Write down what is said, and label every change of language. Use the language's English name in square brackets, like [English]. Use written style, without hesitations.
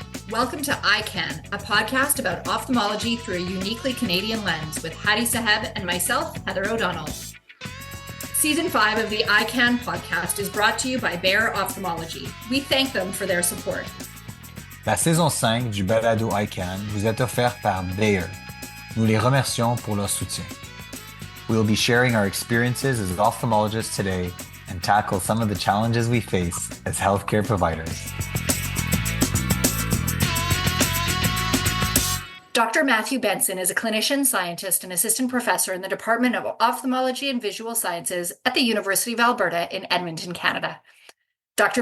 [English] Welcome to iCan, a podcast about ophthalmology through a uniquely Canadian lens with Hadi Saheb and myself, Heather O'Donnell. Season 5 of the iCan podcast is brought to you by Bayer Ophthalmology. We thank them for their support. [French] La saison 5 du balado iCan vous est offerte par Bayer. Nous les remercions pour leur soutien. [English] We will be sharing our experiences as ophthalmologists today and tackle some of the challenges we face as healthcare providers. Dr. Matthew Benson is a clinician-scientist and assistant professor in the Department of Ophthalmology and Visual Sciences at the University of Alberta in Edmonton, Canada. Dr.